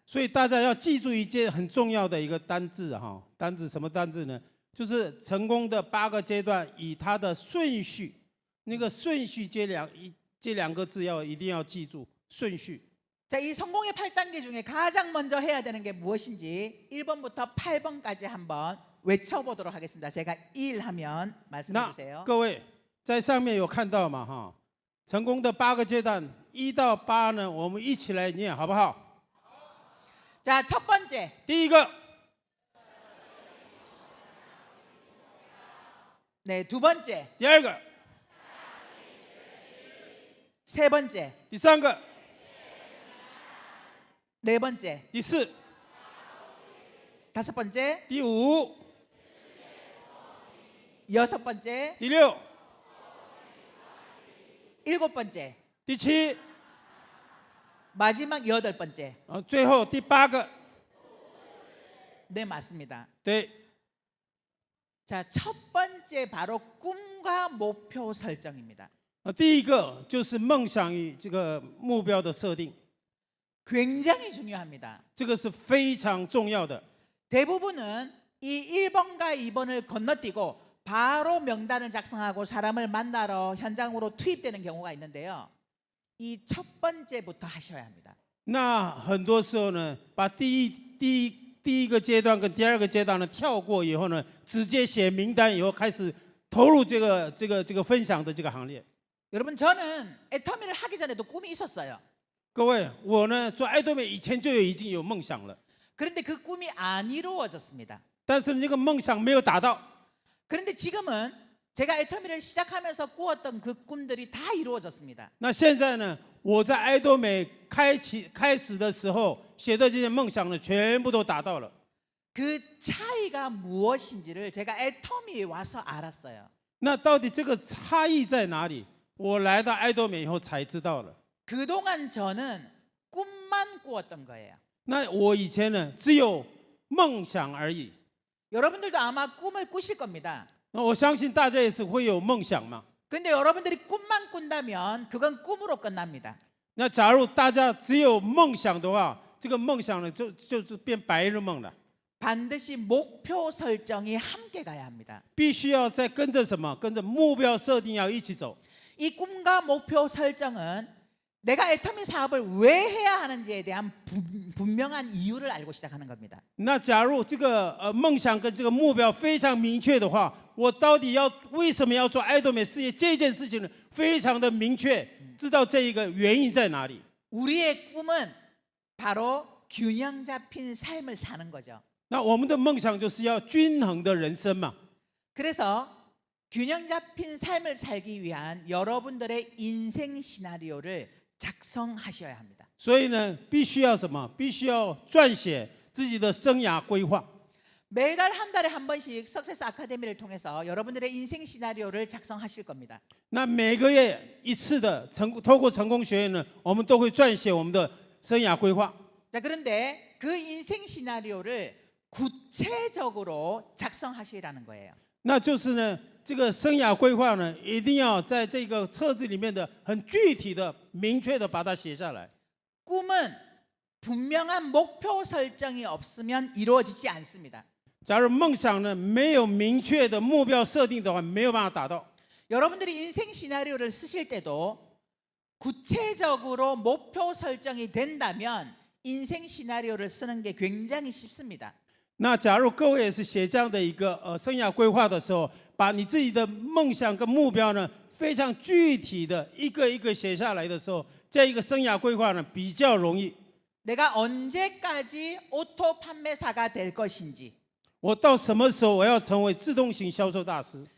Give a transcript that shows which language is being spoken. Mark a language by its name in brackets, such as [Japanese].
[Chinese] 所以大家要记住一件很重要的一个单字哈，单字什么单字呢？就是成功的8个阶段，以它的顺序，那个顺序这两个字一定要记住顺序。 [Korean] 자, 이 성공의 8단계 중에 가장 먼저 해야 되는 게 무엇인지 1번부터 8번까지 한번 외쳐보도록 하겠습니다. 제가 1 하면 말씀해 [Chinese] 那 [Korean] 주세요. [Chinese] 各位在上面有看到吗？哈，成功的8个阶段1到8呢，我们一起来念好不好？ [Korean] 자, 첫 번째. [Chinese] 第一个， [Korean] 네, 두 번째. [Chinese] 第二个， [Korean] 세 번째. [Chinese] 第三个， [Korean] 네 번째. [Chinese] 第四， [Korean] 다섯 번째. [Chinese] 第五， [Korean] 여섯 번째. [Chinese] 第六， [Korean] 일곱 번째. [Chinese] 第七， [Korean] 마지막 여덟 번째. [Chinese] 最后第8个。 [Korean] 네, 맞습니다. [Chinese] 对， [Korean] 자, 첫 번째 바로 꿈과 목표 설정입니다. [Chinese] 第一个就是梦想与这个目标的设定， [Korean] 굉장히 중요합니다. [Chinese] 这个是非常重要的。 [Korean] 대부분은 이 1번과 2번을 건너뛰고 바로 명단을 작성하고 사람을 만나러 현장으로 투입되는 경우가 있는데요. 이 첫 번째부터 하셔야 합니다. [Chinese] 那很多时候呢，把第一个阶段跟第2个阶段呢跳过以后呢，直接写名单以后开始投入这个分享的这个行列。 [Korean] 여러분 저는 애터미를 하기 전에도 꿈이 있었어요. [Chinese] 各位，我呢做爱多美以前就已经有梦想了， [Korean] 그런데 그 꿈이 안 이루어졌습니다. [Chinese] 但是这个梦想没有达到。 [Korean] 그런데 지금은 제가 애터미를 시작하면서 꾸었던 그 꿈들이 다 이루어졌습니다. [Chinese] 那现在呢，我在爱多美开始的时候写的这些梦想呢，全部都达到了。 [Korean] 그 차이가 무엇인지를 제가 애터미에 와서 알았어요. [Chinese] 那到底这个差异在哪里？我来到爱多美以后才知道了。 [Korean] 그동안 저는 꿈만 꾸었던 거예요. [Chinese] 那我以前呢，只有梦想而已。 [Korean] 여러분들도 아마 꿈을 꾸실 겁니다. [Chinese] 那我相信大家也是会有梦想嘛。 [Korean] 근데 여러분들이 꿈만 꾼다면 그건 꿈으로 끝납니다. [Chinese] 那假如大家只有梦想的话，这个梦想呢就是变白日梦了。 [Korean] 반드시 목표 설정이 함께 가야 합니다. [Chinese] 必须要再跟着什么？跟着目标设定要一起走。 [Korean] 이 꿈과 목표 설정은 내가 애터미 사업을 왜 해야 하는지에 대한 분명한 이유를 알고 시작하는 겁니다. [Chinese] 那假如这个梦想跟这个目标非常明确的话，我到底为什么要做爱多美事业这件事情呢？非常的明确，知道这一个原因在哪里。 [Korean] 우리의 꿈은 바로 균형 잡힌 삶을 사는 거죠. [Chinese] 那我们的梦想就是要均衡的人生嘛。 [Korean] 그래서 균형 잡힌 삶을 살기 위한 여러분들의 인생 시나리오를 작성하셔야 합니다. [Chinese] 所以呢，必须要什么？必须要撰写自己的生涯规划。 [Korean] 매달 한 달에 한 번씩 석세스 아카데미를 통해서 여러분들의 인생 시나리오를 작성하실 겁니다. [Chinese] 那每个月一次的透过成功学院呢，我们都会撰写我们的生涯规划。 [Korean] 자, 그런데 그 인생 시나리오를 구체적으로 작성하시라는 거예요. [Chinese] 那就是呢，这个生涯规划呢，一定要在这个册子里面的很具体的、明确的把它写下来。 [Korean] 꿈은 분명한 목표 설정이 없으면 이루어지지 않습니다. [Chinese] 假如梦想呢没有明确的目标设定的话，没有办法达到。 [Korean] 여러분들이 인생 시나리오를 쓰실 때도 구체적으로 목표 설정이 된다면 인생 시나리오를 쓰는 게 굉장히 쉽습니다. [Chinese] 那假如各位也是写这样的一个生涯规划的时候，把你自己的梦想跟目标呢非常具体的一个一个写下来的时候，这一个生涯规划呢比较容易。 [Korean] 내가 언제까지 오토 판매사가 될 것인지, [Chinese] 我到什么时候我要成为自动型销售大师？